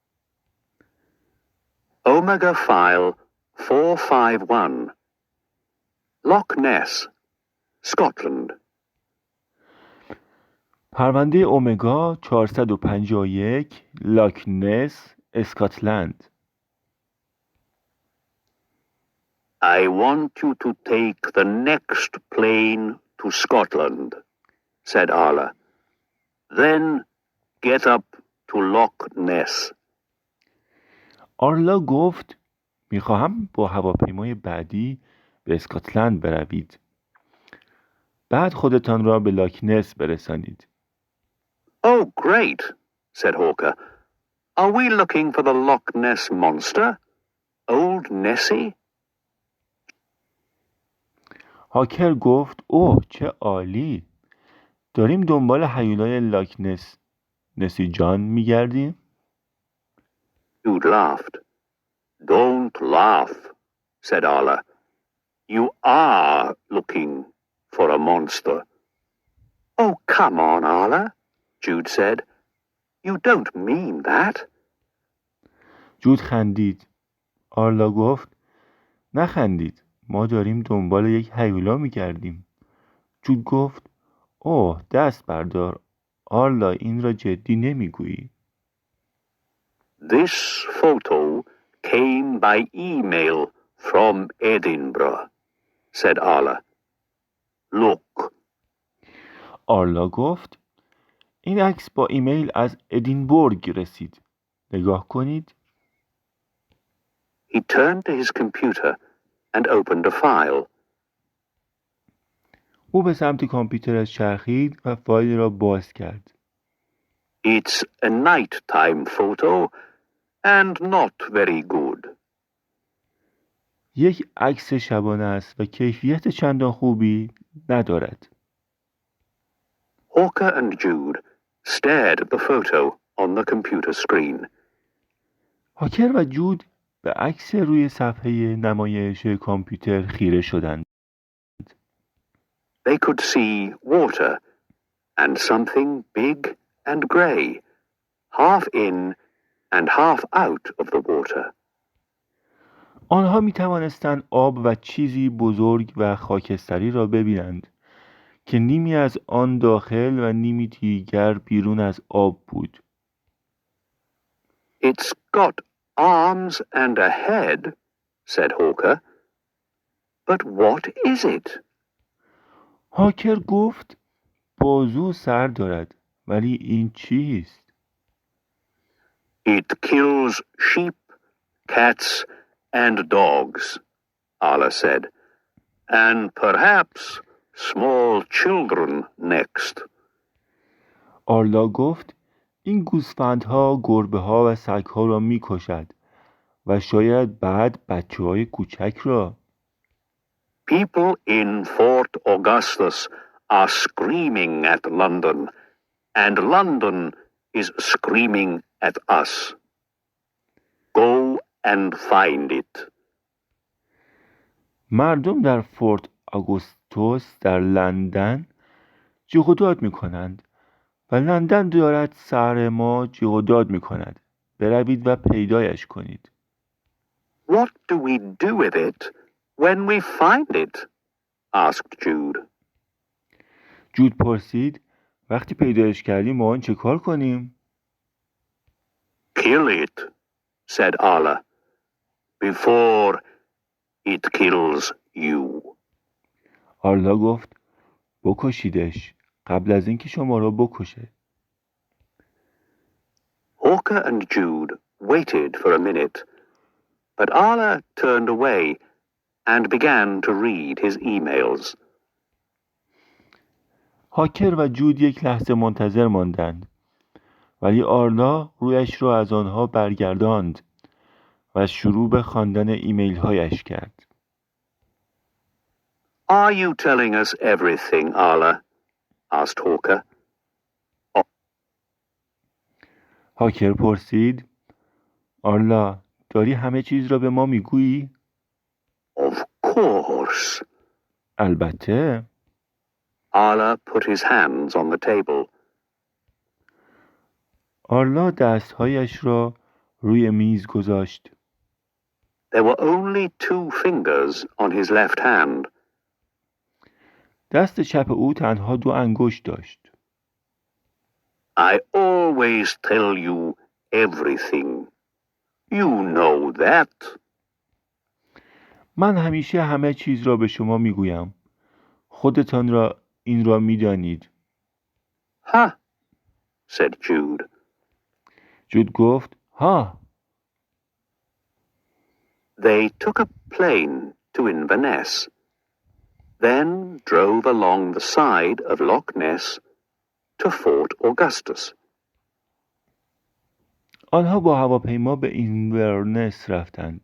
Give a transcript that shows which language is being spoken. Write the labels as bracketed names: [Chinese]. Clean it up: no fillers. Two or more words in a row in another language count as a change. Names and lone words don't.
[English] Omega File 451 Loch Ness, Scotland. [Persian] پرونده امگا 451 لاک نس اسکاتلند. [English] I want you to take the next plane to Scotland, said Arla. Then get up to Loch Ness. [Persian] آرلا گفت میخواهم با هواپیمای بعدی به اسکاتلند بروید. بعد خودتان را به لاک نس برسانید. [English] Oh, great, said Hawker. Are we looking for the Loch Ness monster? Old Nessie? [Persian] هاکر گفت اوه چه عالی. داریم دنبال هیولای لاک نسی جان میگردیم. [English] Jude laughed. Don't laugh, said Arla. You are looking for a monster. Oh, come on, Arla, Jude said. You don't mean that. [Persian] جود خندید. آرلا گفت نخندید. ما داریم دنبال یک هیولا میگردیم. جود گفت اوه دست بردار. آرلا این را جدی نمیگویی. [English] This photo came by email from Edinburgh, said Arla. Look. [Persian] آرلا گفت این عکس با ایمیل از ادینبورگ رسید. نگاه کنید. [English] He turned to his computer and opened a file. [Persian] او به سمت کامپیوترش چرخید و فایل را باز کرد. [English] It's a nighttime photo and not very good. [Persian] یک عکس شبانه است و کیفیت چندان خوبی ندارد. [English] Hawker and Jude stared at the photo on the computer screen. [Persian] هاکر و جود به عکس روی صفحه نمایش کامپیوتر خیره شدند. [English] They could see water and something big and grey, half in and half out of the water. [Persian] آنها می توانستند آب و چیزی بزرگ و خاکستری را ببینند که نیمی از آن داخل و نیمی دیگر بیرون از آب بود. [English] It's got arms and a head, said Hawker. But what is it? [Persian] هاکر گفت بازو و سر دارد ولی این چیست؟ [English] It kills sheep, cats, and dogs, Arla said. And perhaps small children next. [Persian] آرلا گفت این گوسفندها گربه‌ها و سگ‌ها را می‌کشد و شاید بعد بچه‌های کوچک را. [English] People in Fort Augustus are screaming at London, and London is screaming at us. Go and find it. [Persian] مردم در فورت آگوستوس در لندن جیغ و داد می‌کنند و لندن دارد سر ما جیغ و داد می‌کند. بروید و پیدایش کنید. [English] What do we do with it when we find it? Asked Jude. [Persian] جود پرسید وقتی پیدایش کردیم ما آن چه کار کنیم؟ [English] Kill it, said Arla, before it kills you. [Persian] آرلا گفت بکشیدش قبل از اینکه شما را بکشه. [English] Hawker and Jude waited for a minute, but Arla turned away and began to read his emails. [Persian] هاکر و جود یک لحظه منتظر ماندند ولی آرلا رویش را از آنها برگرداند و شروع به خواندن ایمیل هایش کرد. [English] Are you telling us everything, Arla? Asked Hawker. [Persian] هاکر پرسید آرلا داری همه چیز را به ما میگویی؟ [English] Of course. [Persian] البته. [English] Arla put his hands on the table. [Persian] آرلا دستهایش را روی میز گذاشت. [English] There were only 2 fingers on his left hand. [Persian] دست چپ او تنها 2 انگشت داشت. [English] I always tell you everything. You know that. [Persian] من همیشه همه چیز را به شما میگویم. خودتان را این را میدانید. [English] Huh, said Jude. [Persian] جود گفت ها. [English] They took a plane to Inverness, then drove along the side of Loch Ness to Fort Augustus. [Persian] آنها با هواپیما به اینورنس رفتند.